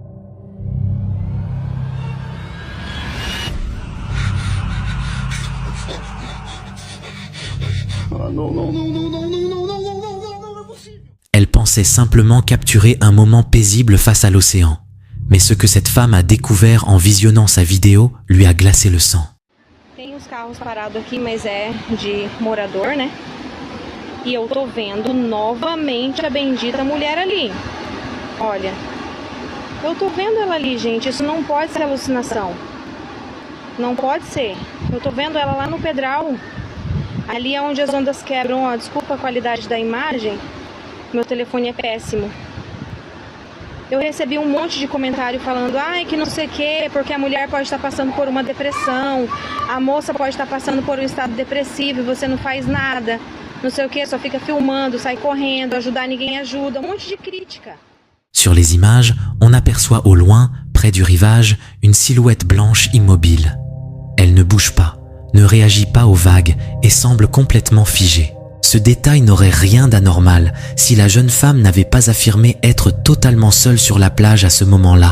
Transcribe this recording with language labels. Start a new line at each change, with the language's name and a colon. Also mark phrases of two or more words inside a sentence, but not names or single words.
French: Elle pensait simplement capturer un moment paisible face à l'océan. Mais ce que cette femme a découvert en visionnant sa vidéo lui a glacé le sang.
Portuguese: Tem os carros parados aqui, mas é de morador, né? E eu tô vendo novamente a bendita mulher ali. Olha, eu tô vendo ela ali, gente. Isso não pode ser alucinação. Não pode ser. Eu tô vendo ela lá no Pedral. Ali é onde as ondas quebram. Ó, desculpa a qualidade da imagem. Meu telefone é péssimo. Eu recebi um monte de comentário falando, ai, que não sei o quê, porque a mulher pode estar passando por uma depressão, a moça pode estar passando por um estado depressivo e você não faz nada, não sei o quê, só fica filmando, sai correndo, ajudar ninguém ajuda, um monte de crítica.
French: Sur les images, on aperçoit au loin, près du rivage, une silhouette blanche immobile. Elle ne bouge pas, ne réagit pas aux vagues et semble complètement figée. Ce détail n'aurait rien d'anormal si la jeune femme n'avait pas affirmé être totalement seule sur la plage à ce moment-là.